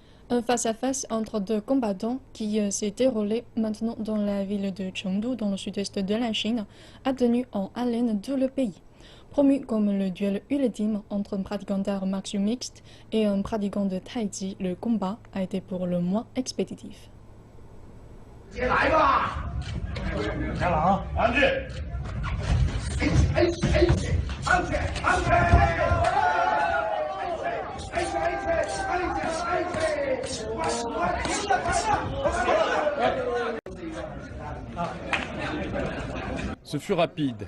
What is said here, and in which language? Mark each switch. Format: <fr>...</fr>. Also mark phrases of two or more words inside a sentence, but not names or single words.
<fr>Un face-à-face entre deux combattants qui s'est déroulé maintenant dans la ville de Chengdu, dans le sud-est de la Chine, a tenu en haleine tout le pays. Promu comme le duel ultime entre un pratiquant d'arts martiaux mixtes et un pratiquant de tai chi, le combat a été pour le moins expéditif.</fr> <zh>直接来吧！开了啊！安静！</zh> <fr>Ce fut rapide.</fr>